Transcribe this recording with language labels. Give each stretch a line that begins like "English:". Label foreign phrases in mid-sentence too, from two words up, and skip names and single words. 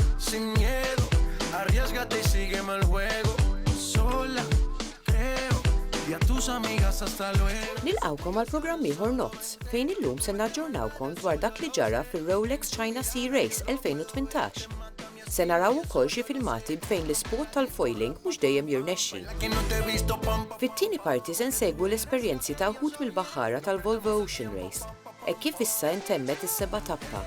Spanish: sin miedo, arriésgate y sígueme el juego. Sola, creo, y a tus amigas hasta luego.
Maltese: Nilqawkom għal programm ieħor Nozz fejn illum se naġġornawkom dwar dak li ġara fir-Rolex China Sea Race 2018. Se naraw ukoll xi filmati fejn l-isport tal-foiling mhux dejjem jirnexxi. Fit-tieni parti se nsegwu l-esperjenzi ta' wħud mill-baħħara tal-Volvo Ocean Race, kif issa intemmet is-seba' tappa.